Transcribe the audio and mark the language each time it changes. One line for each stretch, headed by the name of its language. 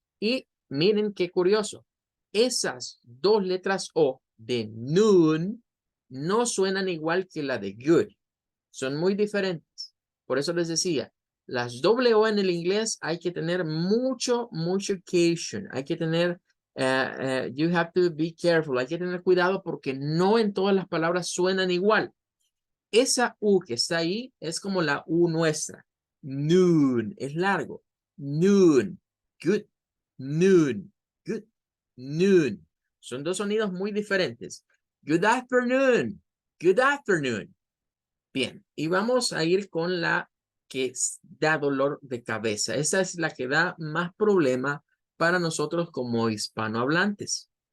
Spanish: Y miren qué curioso. Esas dos letras O de noon no suenan igual que la de good. Son muy diferentes. Por eso les decía, las doble O en el inglés hay que tener mucho caution. Hay que tener,
English: you have to be careful.
Spanish: Hay que tener cuidado porque no en todas las palabras suenan igual. Esa U que está ahí es como la U nuestra. Noon, es largo.
English: Noon, good, noon, good, noon.
Spanish: Son dos sonidos muy diferentes.
English: Good afternoon, good afternoon.
Spanish: Bien, y vamos a ir con la que da dolor de cabeza. Esa es la que da más problema para nosotros como hispanohablantes.